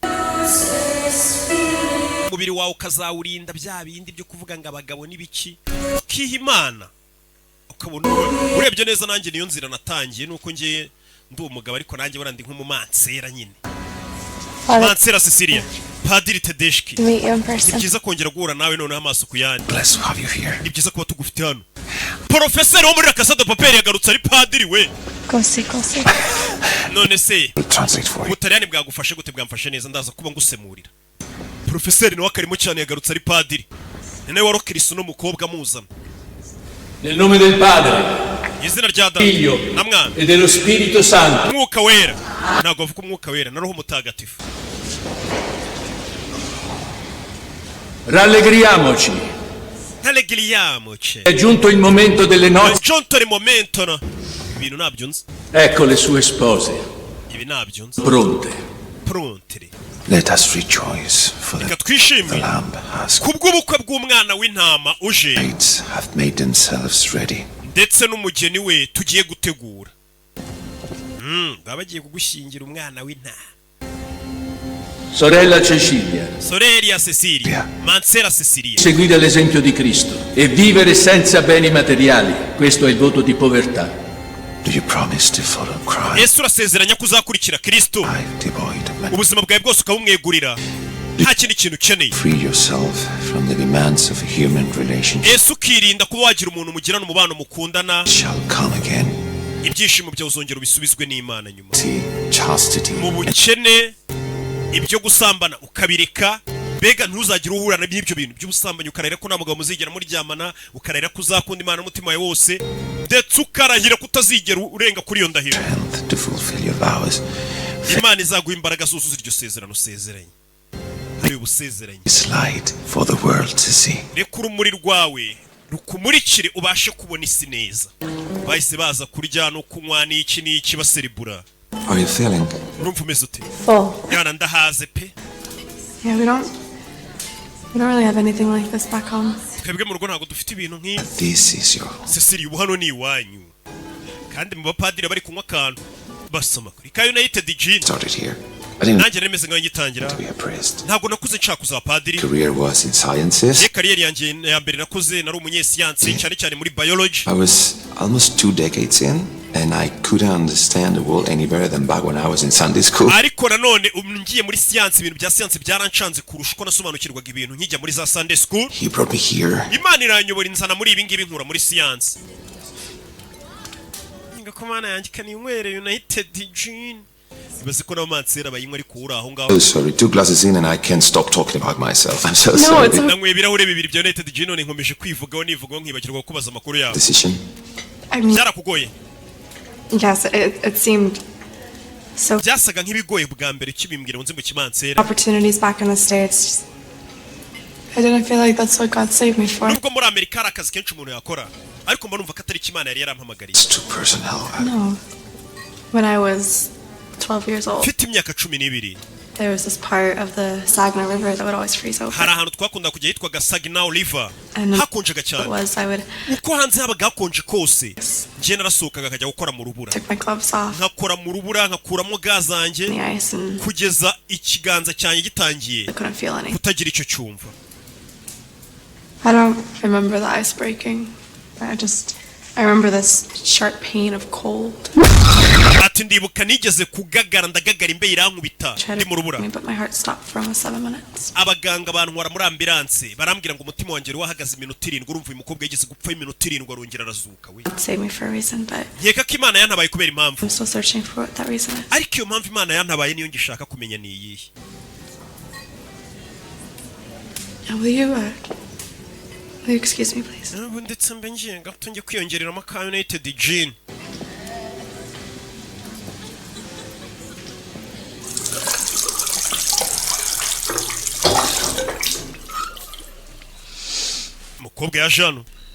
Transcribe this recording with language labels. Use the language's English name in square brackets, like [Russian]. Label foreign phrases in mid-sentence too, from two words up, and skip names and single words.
[Kinyarwanda] umubiri wawe ukazawurinda bya bindi byo kuvuga ngo abagabo n'ibiki ukiha imana ukabona urebye neza nanjye niyo nzira natangiye nuko ngiye ndi umugabo ariko nanjye burandi nk'umumansera nyine mansera Cecilia padiri Tedeschi [English] To meet you in [Kinyarwanda] ni [English] person. [Kinyarwanda] byiza kongera guhura nawe noneho amaso ku yandi [English] Bless to have you here. [Kinyarwanda] ni byiza kuba tugufite hano porofeseri wo muri Agasobanuye Paperi yagarutse ari padiri we [English] Go see. [Kinyarwanda] none se [English] Translate for you. [Kinyarwanda] ubutaliyani bwagufashe gute bwamfashe neza ndaza kuba ngusemurira porofeseri nawe akarimo cyane yagarutse ari padiri ni nawe warokirisa uno mukobwa muzana [Italian] Nel nome del Padre, [Kinyarwanda] izina rya data [Italian] Figlio [Kinyarwanda] na mwana [Italian] e dello Spirito Santo. [Kinyarwanda] umwuka wera ntabwo bavuga umwuka wera na roho mutagatifu. [Italian] Rallegriamoci. Allegriamoci. È giunto il momento delle È nozze. giunto il momento, [Kinyarwanda] no? Ibintu ntabyo nzi. [Italian] Ecco le sue spose, [Kinyarwanda] Ibi ntabyo nzi. [Italian] pronte. Pronti. [English] Let us rejoice, for [Kinyarwanda] Reka [English] the [Kinyarwanda] twishimire [English] Lamb has [Kinyarwanda] kubw'ubukwe bw'umwana w'intama uje [English] brides have made themselves ready. [Kinyarwanda] ndetse n'umugeni we tugiye gutegura. Baba bagiye kugushyingira umwana w'intama. [Italian] Sorella Cecilia, Sorelia Cecilia, Mansera Cecilia. seguire l'esempio di Cristo e vivere senza beni materiali. Questo è il voto di povertà. [English] Do you promise to follow Christ? [Kinyarwanda] Yesu urasezeranya ko uzakurikira Kristo [English] Life devoid of money. [Kinyarwanda] ubuzima bwawe bwose ukabumwegurira nta kindi kintu ukeneye. [English] Free yourself from the demands of a human relationship. [Kinyarwanda] Yesu ukirinda kuba wagira umuntu mugirana umubano mukundana. [English] Shall come again. [Kinyarwanda] Ibyishimo byawe uzongera ubisubizwe n'Imana nyuma. [English] See, chastity. [Kinyarwanda] Mu bukene ibyo gusambana ukabireka, mbega ntuzagire uhurana n'ibyo bintu by'ubusambanyi, ukarahira ko nta mugabo muzigera muryamana, ukarahira ko uzakunda Imana n'umutima wawe wose, ndetse ukarahira ko utazigera urenga kuri iyo ndahiro. [English] Strength to fulfill your vows. [Kinyarwanda] Imana izaguha imbaraga zuzuza iryo sezerano usezeranye. Hari ubusezeranye. [English] It's light for the world to see. [Kinyarwanda] Reka urumuri rwawe rukumurikire ubashe kubona isi neza. Bahise baza kurya no kunywa n'iki baserebura. [English] How are you feeling? [Kinyarwanda] Urumva umeze ute? [English] Full. [Kinyarwanda] Yana ndahaze pe. [English] Yeah, we don't really have anything like this back home. [Kinyarwanda] Twebwe mu rugo ntabwo dufite ibintu nk'ibi. [English] This is your [Kinyarwanda] Cecilia ubu hano ni iwanyu. Kandi mu bapadiri bari kunywa akantu basoma kuri ka United Gin. [English] started here. I didn't [Kinyarwanda] Nanjye nemeze nkaho ngitangira. [English] want to be a priest. [Kinyarwanda] Ntabwo nakuze nshaka kuzaba padiri. [English] Career was in sciences. [Kinyarwanda] Ye kariyeri yanjye ya mbere nakoze nari umunyesiyansi cyane cyane muri biology. [English] I was almost 2 decades in, and I couldn't understand the world any better than back when I was in Sunday school. [Kinyarwanda] Ariko nanone ngiye muri siyansi, ibintu bya siyansi byaranshanze kurusha uko nasobanukirwaga ibintu nkijya muri za [English] Sunday school. He brought me here. [Kinyarwanda] Imana iranyobora inzana muri ibi ngibi nkura muri siyansi. Ninga ko Mana yanjye kanywere United Gin. Bazi ko n'amansera bayinywa ariko uri aho ngaho. [English] Oh, sorry, 2 glasses in and I can't stop talking about myself. I'm so No, sorry. it's [Kinyarwanda] Nanywe ibirahure bibiri bya United Gin none nkomeje kwivugaho nivugaho nkibagirwa kubaza amakuru yawe. [English] Decision. I mean, [Kinyarwanda] Byarakugoye. [English] yes, it seemed so [Kinyarwanda] Byasaga nk'ibigoye bwa mbere kibimbwira ngo nze mu kimansera. [English] opportunities back in the States. I didn't feel like that's what God saved me for. [Kinyarwanda] Nubwo muri Amerika hari akazi kenshi umuntu yakora, ariko mba numva ko atari Imana yari yarampamagariye. [English] It's too personal. No. When I was 12 years old, [Kinyarwanda] Mfite imyaka 12. [English] there was this part of the Saginaw River that would always freeze over. [Kinyarwanda] Hari ahantu twakunda kujya hitwaga Saginaw River. [English] And [Kinyarwanda] Hakonjaga [English] it [Kinyarwanda] cyane. [English] was, I would [Kinyarwanda] Uko hanze habaga hakonje kose. Njye narasohokaga akajya gukora mu rubura. [English] take my gloves off [Kinyarwanda] Nkakora mu rubura, nkakuramo ga zanjye [English] in the ice and [Kinyarwanda] kugeza ikiganza cyanjye gitangiye [English] I couldn't feel anything. [Kinyarwanda] kutagira icyo cyumva. [English] I don't remember the ice breaking. I remember this sharp pain of cold. [Kinyarwanda] Ati ndibuka nigeze kugagara ndagagara imbe irankubita [English] Tried [Kinyarwanda] ndi [English] to [Kinyarwanda] mu rubura. [English] me, but my heart stopped for almost 7 minutes. [Kinyarwanda] Abaganga bantwara muri ambulance barambwira ngo umutima wanjye wahagaze iminota 7 urumva uyu mukobwa yigeze gupfa iminota 7 arongera arazuka we. [English] It saved me for a reason, but [Kinyarwanda] Nkeka ko Imana yantabaye kubera impamvu. [English] I'm still searching for what that reason is. [Kinyarwanda] Ariko iyo mpamvu Imana yantabaye niyo ngishaka kumenya ni iyihe. [English] Now, will you excuse me, please? [Kinyarwanda] Ubu ndetse mbe ngiye gato njye kwiyongereramo ka United Gin. Umukobwa yaje hano.